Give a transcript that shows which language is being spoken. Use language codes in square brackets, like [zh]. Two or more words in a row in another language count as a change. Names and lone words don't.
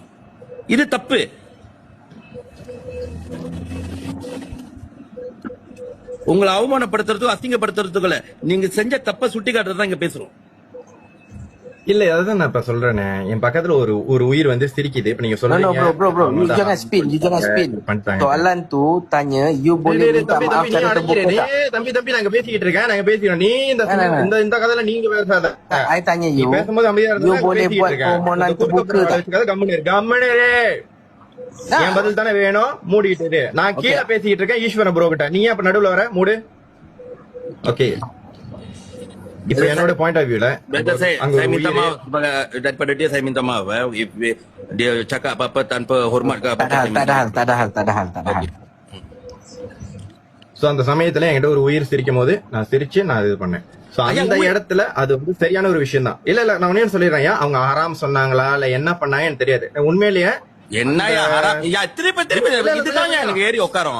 [ta] இது தப்பு. உங்களை அவமானப்படுத்துறதுக்கும் அசிங்கப்படுத்துறதுக்குள்ள நீங்க செஞ்ச தப்ப சுட்டி காட்டுறதுதான் இங்க பேசுறோம். இல்ல அதுதான் நான் இப்ப சொல்றேனே, என் பக்கத்துல ஒரு உயிர் வந்து சிரிக்குது. இப்ப நீங்க சொல்றீங்க [ms] bro, you jangan spin. Soalan tu tanya you boleh minta maaf secara terbuka tak? [ta] தம்பி நாங்க பேசிக்கிட்டு இருக்கேன், நாங்க பேசிக்கிறோம். நீ இந்த கதையில நீங்க பேசாத. [ms] I tanya you, [ta] பேசும்போது அமைதியா [ms] you boleh buat permohonan terbuka tak? [ta] கம்முனு என் பதில் தானே வேணும். மூடிட்டு இரு. நான் கீழே பேசிக்கிட்டு இருக்கேன் ஈஸ்வரன் ப்ரோ கிட்ட. நீ அப்ப நடுவுல வர மூடு. ஓகே, இப்ப என்னோட [en] point of view [ms] saya minta maaf daripada dia, saya minta maaf if dia cakap apa-apa tanpa hormat ke apa. Tak ada hal. [ta] சோ அந்த சமயத்துல என்கிட்ட ஒரு உயிர் சிரிக்கும் போது நான் சிரிச்சு நான் இது பண்ணேன். சோ அந்த இடத்துல அது வந்து சரியான ஒரு விஷயம் தான். இல்ல நான் உடனே சொல்லிடுறேன், அவங்க ஆறாம் சொன்னாங்களா இல்ல என்ன பண்ணாங்க எனக்கு தெரியாது. உண்மையிலேயே என்ன திருப்பி இதுதான் எனக்கு ஏறி உட்காரும்.